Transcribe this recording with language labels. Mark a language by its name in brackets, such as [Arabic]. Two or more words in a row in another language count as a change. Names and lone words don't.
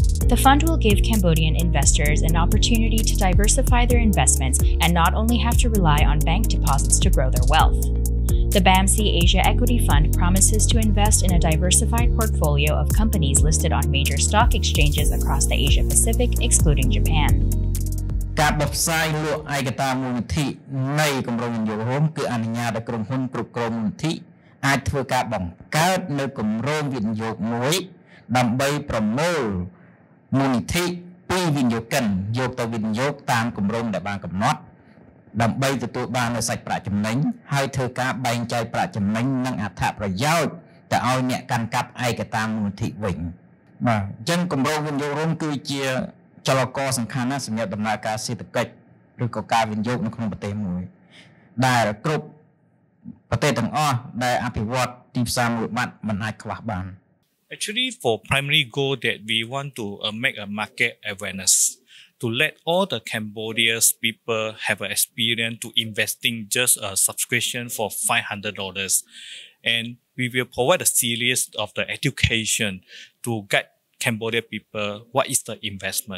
[English] The fund will give Cambodian investors an opportunity to diversify their investments and not only have to rely on bank deposits to grow their wealth. The BAMC Asia Equity Fund promises to invest in a diversified portfolio of companies listed on major stock exchanges across the Asia Pacific, excluding Japan. [Khmer] ការបផ្សាយលក់ឯកតាមូលនិធិនៃគម្រោងវិនិយោគរួមគឺអនុញ្ញាតឲ្យក្រុមហ៊ុនគ្រប់គ្រងមូលនិធិអាចធ្វើការបង្កើតនៅគម្រោងវិនិយោគ មួយដើម្បីប្រមូលមូលនិធិពីវិនិយោគិនយកទៅវិនិយោគតាមគម្រោងដែលបានកំណត់ដើម្បីទទួលបាននូវសាច់ប្រាក់ចំណេញហើយធ្វើការបែងចែកប្រាក់ចំណេញនិងអត្ថប្រយោជន៍ទៅឲ្យអ្នកកាន់កាប់ឯកតាមូលនិធិវិញបាទអញ្ចឹងគម្រោងវិនិយោគរួមគឺជាចលករសំខាន់ណាស់សម្រាប់ដំណើរការសេដ្ឋកិច្ចឬក៏ការវិនិយោគនៅក្នុងប្រទេសមួយដែលគ្រប់ប្រទេសទាំងអស់ដែលអភិវឌ្ឍទីផ្សារមូលបត្រមិនអាចខ្វះបាន [English] Actually, for primary goal that we want to make a market awareness to let all the Cambodia's people have an experience to investing just a subscription for $500, and we will provide a series of the education to guide Cambodia people what is the investment.